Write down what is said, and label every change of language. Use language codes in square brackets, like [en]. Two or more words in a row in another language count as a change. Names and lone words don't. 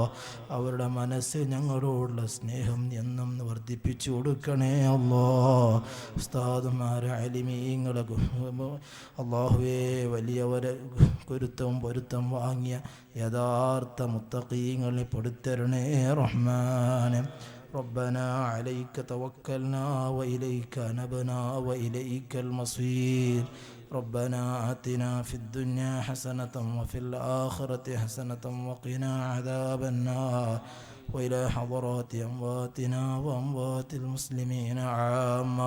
[ml] അവരുടെ മനസ്സ് ഞങ്ങളോടുള്ള സ്നേഹം എന്നും വർദ്ധിപ്പിച്ചു കൊടുക്കണേ അല്ലാഹ്. ഉസ്താദുമാരെ അലിമീങ്ങളെ അല്ലാഹുവേ, വലിയവരെ പൊരുത്തം വാങ്ങിയ യഥാർത്ഥ മുത്തഖീങ്ങളെ പെടുത്തരണേ റഹ്മാനെ. [ar] ربنا عليك توكلنا وإليك نبنا وإليك المصير. ربنا آتنا في الدنيا حسنة وفي الآخرة حسنة وقنا عذاب النار. وإلى حضرات أمواتنا وأموات المسلمين عامة.